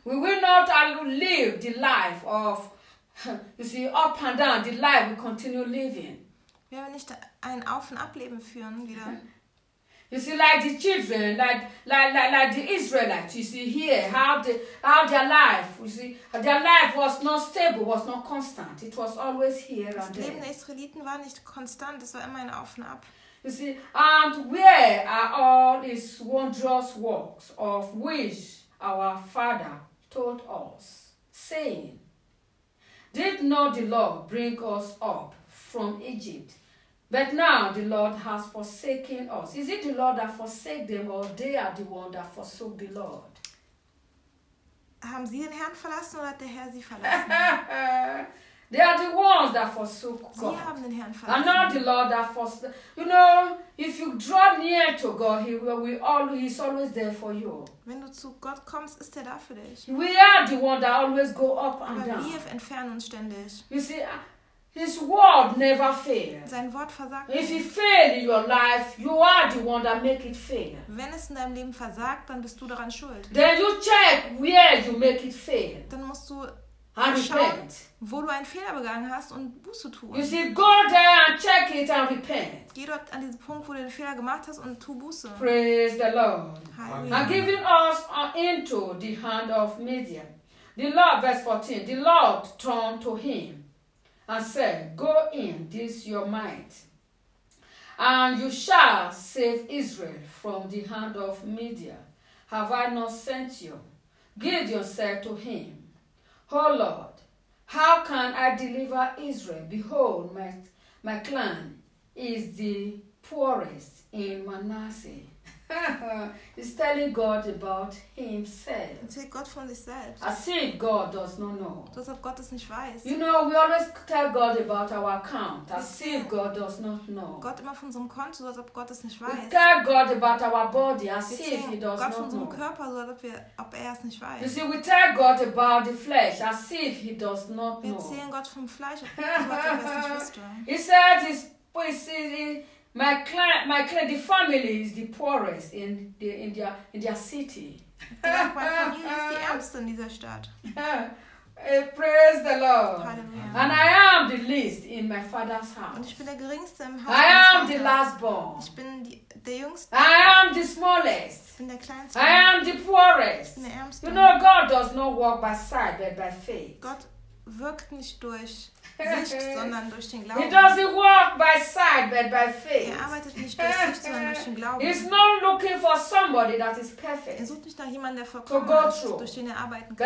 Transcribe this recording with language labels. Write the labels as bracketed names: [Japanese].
[English] Will we not live the life of, you see, up and down, the life we continue living? [German] Wir werden nicht ein Auf- und Ableben führen wieder. [English] You see, like the children, like the Israelites, you see here, how their life, you see, their life was not stable, was not constant. It was always here and there. [German] Das Leben der Israeliten war nicht konstant, es war immer ein Auf und Ab. [English] You see, and where are all these wondrous works of which our father told us, saying, Did not the Lord bring us up from Egypt? But now the Lord has forsaken us. Is it the Lord that forsake them, or they are the one that forsook the Lord? [German] Haben sie den Herrn verlassen oder hat der Herr sie verlassen? [English] They are the ones that forsook God. [German] Sie haben den Herrn verlassen. [English] And not the Lord that forsake. You know, if you draw near to God, he's always there for you. [German] Wenn du zu Gott kommst, ist er da für dich. [English] We are the ones that always go up and [German] aber [English] down. [German] Aber wir entfernen uns ständig. [English] You see, His word never fails. [German] Sein Wort versagt. [English] If it fails in your life, you are the one that make it fail. [German] Wenn es in deinem Leben versagt, dann bist du daran schuld. [English] Then you check where you make it fail. [German] Dann musst du schauen, wo du einen Fehler begangen hast und Buße tun. [English] You see, go there and check it and repent. [German] Geh dort an diesen Punkt, wo du den Fehler gemacht hast und tu Buße. [English] Praise the Lord. [German] Hallelujah. [English] And giving us into the hand of Midian. The Lord, verse 14, the Lord turned to him. And said, Go in this your might, and you shall save Israel from the hand of Midian. Have I not sent you? Gideon said to him, O Lord, how can I deliver Israel? Behold, my clan is the poorest in Manasseh. He's telling God about himself. [German] Erzählt Gott von sich selbst. [English] As if God does not know. [German] So als ob Gott es nicht weiß. [English] You know, we always tell God about our account. As if God does not know. [German] Gott immer von unserem Konto, so als ob Gott es nicht weiß. [English] We tell God about our body, as if he does not know. [German] Gott von unserem Körper, so als ob er es nicht weiß. [English] You see, we tell God about the flesh, as if he does not know. [German] Wir erzählen Gott vom Fleisch, als ob er es nicht wüsste. [English] He said, My clan, the family is the poorest in their city. [German] Die ärmste in dieser Stadt. [English] Praise the Lord. [German] Hallelujah. [English] And I am the least in my father's house. [German] Und ich bin der geringste im Haus. [English] I am the last born. [German] Ich bin der jüngste. [English] I am the smallest. [German] Ich bin der kleinste. [English] I am the poorest. [German] Ich bin der ärmste. [English] You know, God does not walk by sight, but by faith. [German] Gott wirkt nicht durch Sicht, sondern durch den Glauben. [English] He doesn't walk by sight, but by faith. [German] Er arbeitet nicht durch Sicht, sondern durch den Glauben. [English] He's not looking for somebody that is perfect. [German] Er sucht nicht nach jemandem, der vollkommen ist, durch den er arbeiten kann.